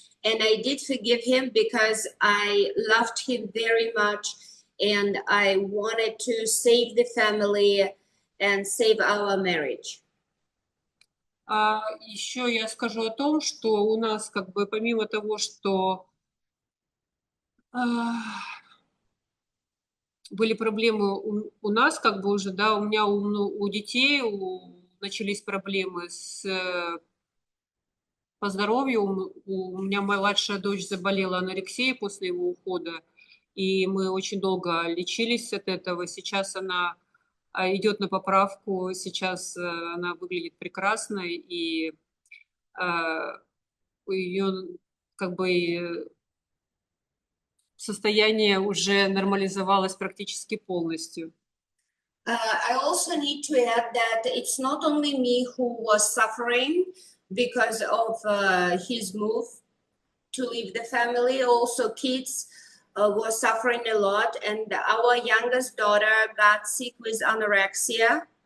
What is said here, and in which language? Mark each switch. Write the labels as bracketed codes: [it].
[en] And I did forgive him because I loved him very much and I wanted to save the family and save our marriage. [ru] Еще я скажу о том, что у нас как бы помимо того, что были проблемы у нас, как бы уже, да, у меня у детей начались проблемы по здоровью. У меня младшая дочь заболела анорексией после его ухода, и мы очень долго лечились от этого. Сейчас она идет на поправку, сейчас она выглядит прекрасно, и у ее как бы состояние уже нормализовалось практически полностью. [en] I also need to add that it's not only me who was suffering because of his move to leave the family. Also, kids were suffering a lot, and our youngest daughter got sick with anorexia.